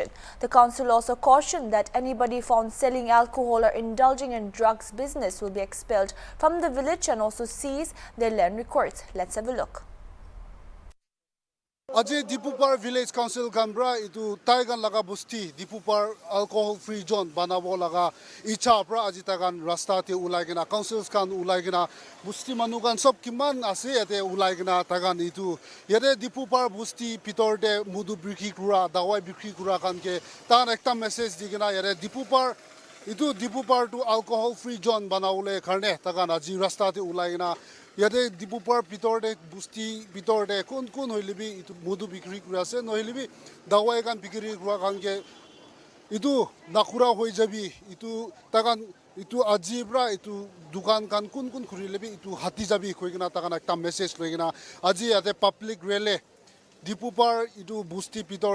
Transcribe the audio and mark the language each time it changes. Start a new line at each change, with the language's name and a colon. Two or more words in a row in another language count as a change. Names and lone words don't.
English: The council also cautioned that anybody found selling alcohol or indulging in drugs business will be expelled from the village and also seize their land records. Let's have a look.
Naga Pidgin: Aje Tipupar Village Council Gambra itu Taigan laga busti Tipupar
English: alcohol free zone
Naga Pidgin: banabo laga icha pra aji tagan rasta te ulai gena councils kan ulai gena busti manugan sob kiman ase ate ulai gena tagan itu yade Tipupar busti pitor de mudu bikri kura dawai bikri kura kan ke tan ekta message digena yade Tipupar itu Dipupar to
English: alcohol free zone
Naga Pidgin: banaule karne takan aji rasta te ulaina yate Dipupar pitor de busti pitor de kun hoilibi itu modu bikri kurase nohilibi dawai kan bikri kura kan ke itu nakura hoi jabi itu takan itu ajibra itu dukan kan kun khurilebi itu hati jabi koigina takan ekta message loigina aji yate public rele Dipupar itu busti pitor